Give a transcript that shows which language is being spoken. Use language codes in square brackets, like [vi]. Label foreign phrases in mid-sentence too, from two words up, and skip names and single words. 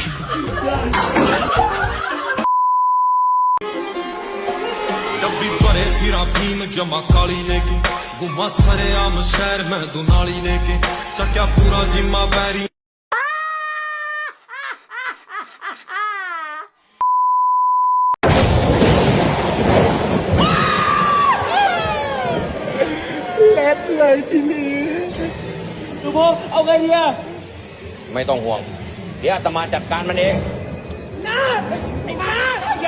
[bgc] डब्बी भरे फिरा भीम जमा काली लेके घुमा सरे आम शहर में दुनाली लेके चक्या पूरा जिम्मा बैरी [th] และเลยทีนี้หลวงพ่อเอาไงเนี่ยไม่ต้องห่วงเดี๋ยวอาตมาจัดการมันเองนะไอ้มาอย่า